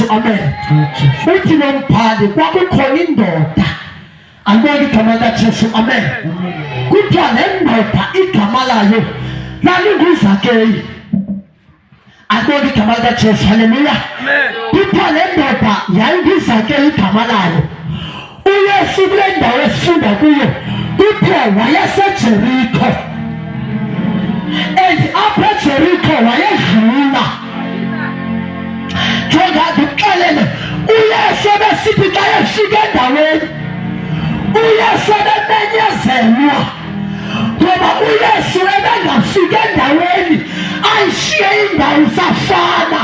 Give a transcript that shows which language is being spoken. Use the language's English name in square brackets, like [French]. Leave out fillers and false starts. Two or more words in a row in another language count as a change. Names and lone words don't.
[Zulu] Amen. Uthi nombhali kwakukhona indoda alibeka igama likaJesu. Amen. Kuthiwa le ndoda igama layo lalinguZakeyu. Alibeka igama likaJesu. Haleluya. Kuthiwa le ndoda yayinguZakeyu igama layo. [Xhosa] uYesu kule ndawo esifunda kuyo kuthiwa wayeseJerikho, and apha eJerikho wayedlula. Jonga ndikuxelele, uYesu ebesithi xa efika endaweni, uYesu ebemenyezelwa, ngoba uYesu ebengafika endaweni ayishiye indawo safana.